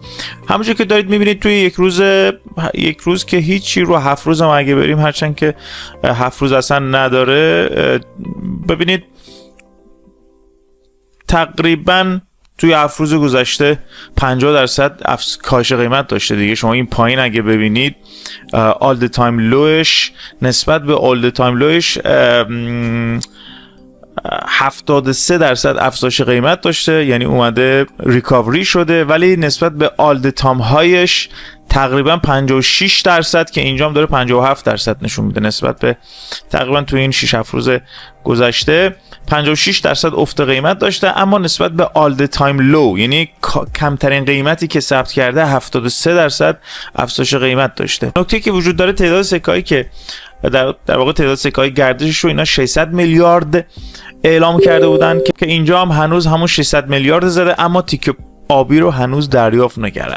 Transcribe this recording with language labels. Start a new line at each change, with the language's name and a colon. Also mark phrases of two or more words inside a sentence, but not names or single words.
Persian: همونجور که دارید میبینید توی یک روز که هیچی، رو 7 روز هم اگه بریم، هرچند که 7 روز اصلا نداره، ببینید تقریبا توی 7 روز گذشته 50% کاهش قیمت داشته دیگه. شما این پایین اگه ببینید
English: all the time lowش
Persian: نسبت به
English: all the time lowش
Persian: 73% افزایش قیمت داشته، یعنی اومده ریکاوری شده، ولی نسبت به
English: all the time
Persian: هایش تقریبا 56% که اینجا هم داره 57% نشون میده. نسبت به تقریبا تو این 6-7 روز گذشته 56% افت قیمت داشته، اما نسبت به
English: all the time low،
Persian: یعنی کمترین قیمتی که ثبت کرده 73% افزایش قیمت داشته. نکته که وجود داره تعداد سکه‌ای که در واقع تعداد سکه‌های گردشش رو اینا 600 میلیارد اعلام کرده بودن که اینجا هم هنوز همون 600 میلیارد زده، اما تیکه آبی رو هنوز دریافت نکرده.